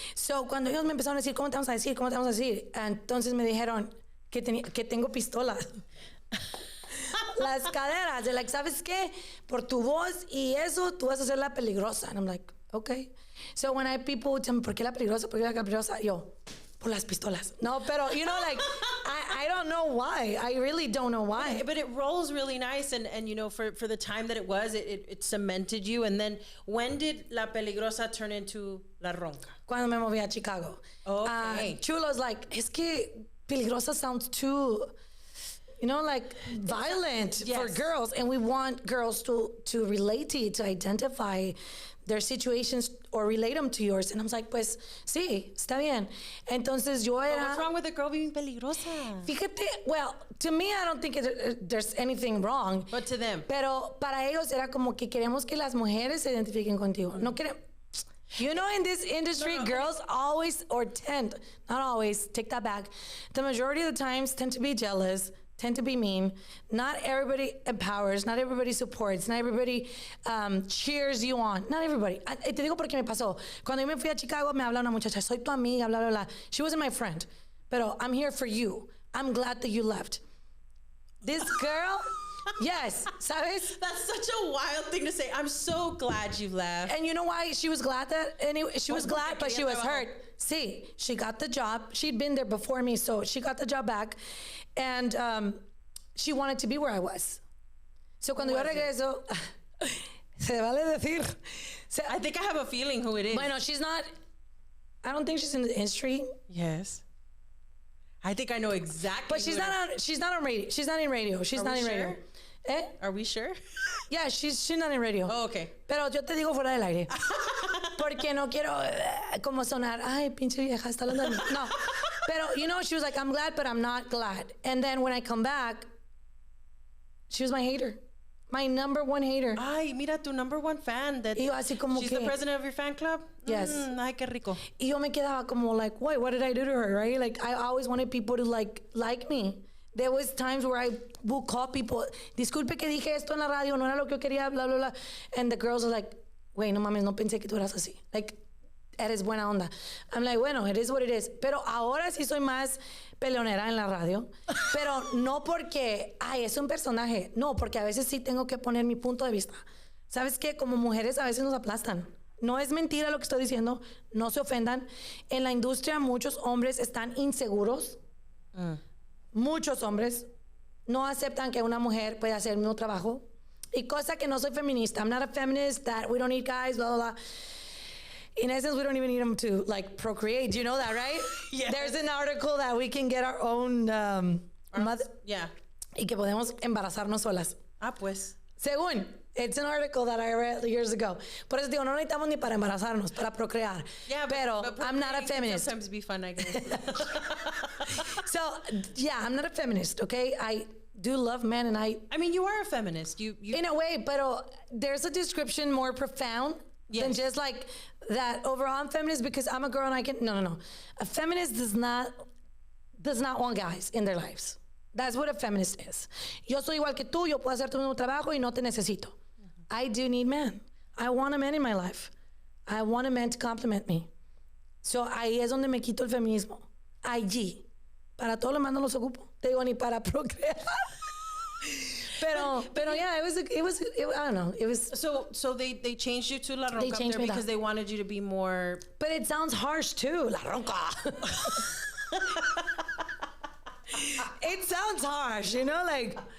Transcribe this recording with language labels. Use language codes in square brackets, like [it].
[es] So cuando ellos me empezaron a decir, ¿cómo te vamos a decir? ¿Cómo te vamos a decir? Entonces me dijeron que tengo pistola. Las caderas, de like, ¿sabes qué? Por tu voz y eso, tú vas a ser la peligrosa. [en] And I'm like, okay. So when people tell me, [es] ¿por qué la peligrosa? ¿Por qué la peligrosa? Yo, por las pistolas. [en] No, pero, you know, like, I don't know why. I really don't know why. But it rolls really nice. And you know, for the time that it was, it cemented you. And then when did La Peligrosa turn into La Ronca? [es] Cuando me moví a Chicago. [en] Okay. Chulo's like, [es] es que [en] peligrosa sounds too, you know, like violent for girls. And we want girls to relate to you, to identify their situations or relate them to yours. And I was like, [es] pues, sí, está bien. Entonces yo era... [en] What's wrong with a girl being peligrosa? [es] Fíjate, [en] well, to me, I don't think there's anything wrong. But to them. [es] Pero para ellos era como que queremos que las mujeres se identifiquen contigo. No queremos... [en] You know, in this industry, girls always, or tend, not always, take that back, the majority of the times tend to be jealous, tend to be mean. Not everybody empowers, not everybody supports, not everybody cheers you on. Not everybody. [es] Te digo porque me pasó. Cuando yo me fui a Chicago, me habla una muchacha, soy tu amiga, bla, bla, bla. [en] She wasn't my friend, [es] pero [en] I'm here for you. I'm glad that you left. This girl... Yes, [es] ¿sabes? [en] That's such a wild thing to say. I'm so glad you left. And you know why she was glad that? Anyway, she was glad, but she was hurt. See, she got the job. She'd been there before me, so she got the job back. And she wanted to be where I was. [es] So cuando yo regreso, se vale decir. [en] I think I have a feeling who it is. Bueno, she's not, I don't think she's in the industry. Yes. I think I know exactly. But she's not on radio. She's not in radio. She's not in radio. ¿Eh? Are we sure? Yeah, she's not in radio. Oh, okay. [es] Pero yo te digo fuera del aire. Porque no quiero como sonar, ay, pinche vieja, está hablando de mí. No. Pero, [en] you know, she was like, I'm glad, but I'm not glad. And then when I come back, she was my hater. My number one hater. [es] Ay, mira, tu [en] number one fan. [es] Y yo así como [en] she's [es] que, [en] the president of your fan club? Yes. [es] Ay, qué rico. Y yo me quedaba como [en] like, wait, what did I do to her, right? Like, I always wanted people to like me. There was times where I would call people, [es] disculpe que dije esto en la radio, no era lo que yo quería, [en] blah, blah, blah. And the girls are like, wait, [es] no mames, no pensé que tú eras así. Like, eres buena onda. [en] I'm like, [es] bueno, [en] it is what it is. [es] Pero ahora sí soy más peleonera en la radio. Pero no porque, ay, es un personaje. No, porque a veces sí tengo que poner mi punto de vista. ¿Sabes qué? Como mujeres a veces nos aplastan. No es mentira lo que estoy diciendo. No se ofendan. En la industria muchos hombres están inseguros. Muchos hombres no aceptan que una mujer pueda hacer el mismo trabajo. Y cosa que no soy feminista. [en] I'm not a feminist, that we don't need guys, blah, blah, blah. In essence, we don't even need them to like procreate. You know that, right? Yeah. There's an article that we can get our own mother. Yeah. [es] Y que podemos embarazarnos solas. Ah, pues. Según. [en] It's an article that I read years ago. [es] Por eso digo, no necesitamos ni para embarazarnos, para procrear. [en] Yeah, [es] pero [en] I'm not a feminist. Sometimes be fun, I guess. So, yeah, I'm not a feminist, okay? I do love men and I mean, you are a feminist. You in a way, but there's a description more profound than just like that overall I'm feminist because I'm a girl and I can... No. A feminist does not want guys in their lives. That's what a feminist is. [es] Yo soy igual que tú, yo puedo hacer tu mismo trabajo y no te necesito. [en] I do need men. I want a man in my life. I want a man to compliment me. [es] So ahí es donde me quito el feminismo. Allí. Para todo lo demás no los ocupo. Te digo, ni para procrear. Pero [en] yeah, it was I don't know. It was so they changed you to La Ronca changed there me because that. they wanted you to be more. But it sounds harsh too, La Ronca. It sounds harsh, you know, like